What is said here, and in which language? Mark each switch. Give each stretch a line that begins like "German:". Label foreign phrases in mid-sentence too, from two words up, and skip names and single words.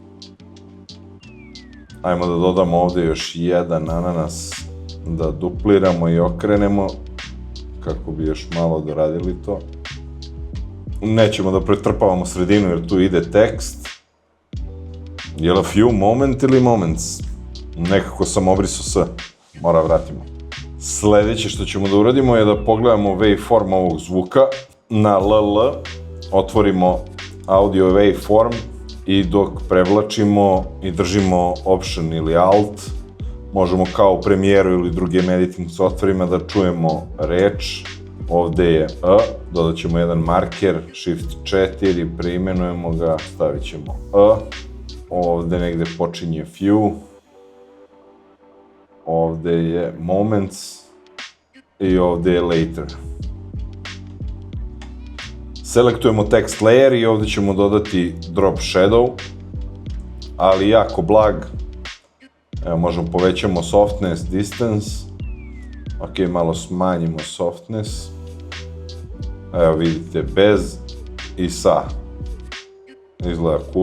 Serbian: Ajmo da dodamo ovde još jedan ananas, da dupliramo i okrenemo, kako bi još malo doradili to. Nećemo da pretrpavamo sredinu jer tu ide tekst. Je li
English: a few moment
Serbian: ili moments? Nekako sam obrisao s, mora vratimo. Sledeće što ćemo da uradimo je da pogledamo waveform ovog zvuka. Na LL otvorimo
English: audio waveform
Serbian: i dok prevlačimo i držimo Option ili Alt, možemo kao u Premieru ili drugim editing softverima da čujemo reč. ovde je E, dodat ćemo jedan marker, Shift 4, preimenujemo ga, stavit ćemo E, ovde negde počinje few, ovde je moments i ovde je later. Selektujemo
English: text layer
Serbian: i ovde ćemo dodati
English: drop shadow,
Serbian: ali jako blag. Evo, možemo povećamo softness, distance. Ok, malo smanjimo softness. Evo vidite, bez i sa. Izgleda cool.